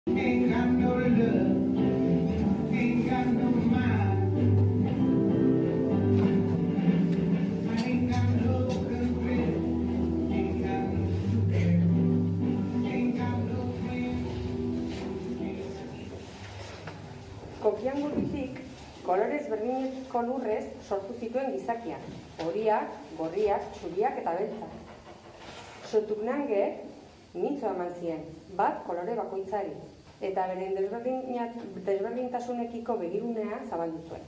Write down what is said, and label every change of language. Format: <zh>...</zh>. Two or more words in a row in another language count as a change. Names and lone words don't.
<en>Ain't got no love, ain't got no mind. I ain't got no control, ain't got no care, ain't got no friend.</en> <eu>Kokiangurritik kolorez berdineko lurrez sortu zituen gizakiak, horiak, gorriak, txuriak eta beltzak. Sotugnangek mintzo eman zien, bat kolore bakoitzari, eta beren desberdintasunekiko begirunea zabaldu zuen.</eu>